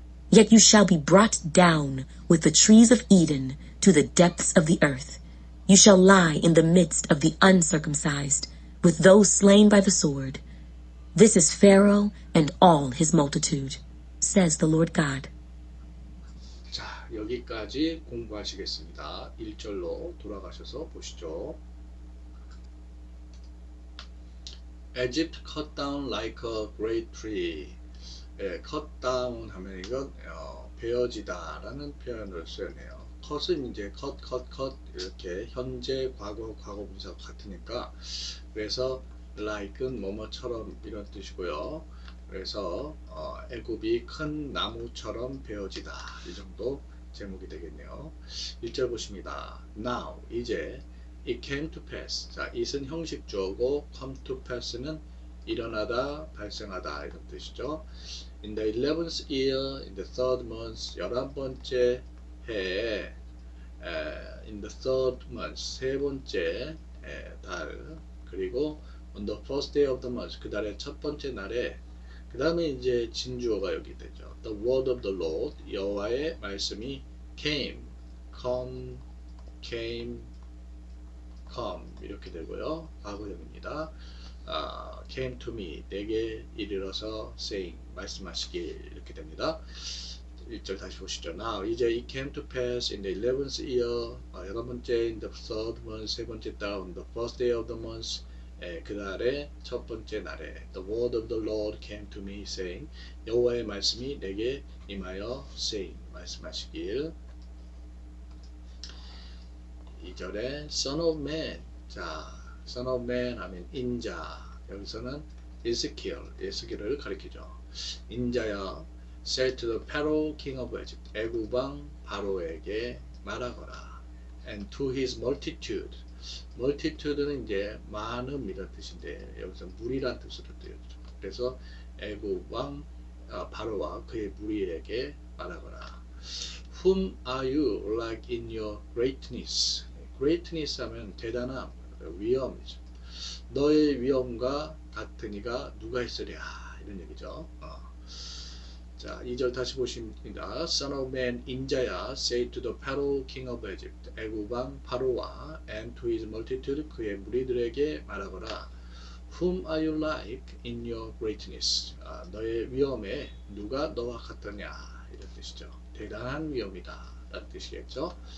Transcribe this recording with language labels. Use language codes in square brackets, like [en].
[en] Yet you shall be brought down with the trees of Eden to the depths of the earth. You shall lie in the midst of the uncircumcised, with those slain by the sword. This is Pharaoh and all his multitude, says the Lord God. [ko] 자, 여기까지 공부하시겠습니다. 1절로 돌아가셔서 보시죠. [en] Egypt cut down like a great tree. [ko] cut down 하면 이건 베어지다 라는 표현을 쓰네요. cut은 이제 cut 이렇게 현재, 과거, 과거분사 같으니까, 그래서 like은 뭐뭐처럼 이런 뜻이고요. 그래서 애굽이 큰 나무처럼 베어지다, 이 정도 제목이 되겠네요. 1절 보십니다. [en] Now, [ko] 이제 [en] it came to pass. [ko] 자, it은 형식주어고 come to pass는 일어나다, 발생하다 이런 뜻이죠. [en] In the 11th year, in the 3rd month, [ko] 11번째 해에 [en] in the 3rd month, [ko] 세 번째 달, [en] 그리고 on the first day of the month, [ko] 그 달의 첫 번째 날에 그 다음에 이제 진주어가 여기 되죠. [en] The word of the Lord, [ko] 여호와의 말씀이 [en] came, came, 이렇게 되고요. [ko] 과거형입니다. [en] came to me, [ko] 내게 이르러서 [en] saying, [ko] 말씀하시길 이렇게 됩니다. 1절 다시 보시죠. [en] Now, [ko] 이제 [en] it came to pass in the 11th year, [ko] 11번째 [en] in the third month, [ko] 세 번째 달 [en] on the first day of the month, [ko] 그 달의 첫 번째 날에 [en] the word of the Lord came to me saying, [ko] 여호와의 말씀이 내게 임하여 [en] saying, [ko] 말씀하시길. 2절에 [en] Son of Man, [ko] 자, Son of Man 하면 인자, 여기서는 에스겔을 가리키죠. 인자야, [en] say to the Pharaoh king of Egypt, [ko] 애굽왕 바로에게 말하거라. [en] And to his multitude, [ko] multitude는 이제 많음 이런 뜻인데 여기서 무리란 뜻으로 뜨였죠. 그래서 애굽왕 바로와 그의 무리에게 말하거라. [en] Whom are you like in your greatness? [ko] greatness 하면 대단함, 위엄이죠. 너의 위엄과 같은 이가 누가 있으랴 이런 얘기죠. 자, 2절 다시 보십니다. [en] Son of man, [ko] 인자야, [en] say to the Pharaoh king of Egypt, [ko] 애굽왕 바로와 [en] and to his multitude, [ko] 그의 무리들에게 말하거라. [en] Whom are you like in your greatness? [ko] 너의 위엄에 누가 너와 같으냐 이런 뜻이죠. 대단한 위엄이다 라는 뜻이겠죠.